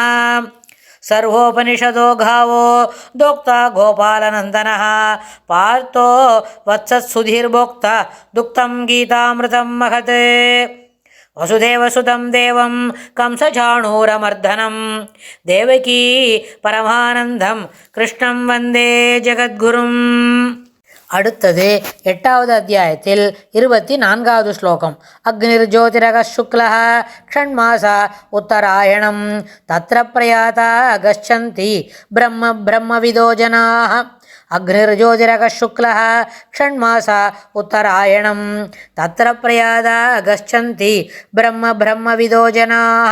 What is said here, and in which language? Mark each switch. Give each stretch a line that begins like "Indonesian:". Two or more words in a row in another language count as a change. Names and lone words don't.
Sanskrit: सर्वोपनिषदो गावो दोक्ता गोपालनन्दनः पार्थो वत्सत्सुधीर्भोक्ता दुक्तं गीतामृतं महत्। वसुदेवसुतं देवं कंसचाणूरमर्दनं देवकी परमानन्दं कृष्णं वन्दे जगद्गुरुम्।
Tamil: அடுத்தது 8வது அத்தியாயத்தில் 24வது ஸ்லோகம்.
Sanskrit: अग्निर्ज्योतिरहः शुक्लः षण्मासा उत्तरायणम् तत्र प्रयाता गच्छन्ति ब्रह्मविदो जनाः. अग्निर्ज्योतिरहः शुक्लः षण्मासा उत्तरायणम् तत्र प्रयाता गच्छन्ति ब्रह्मविदो जनाः.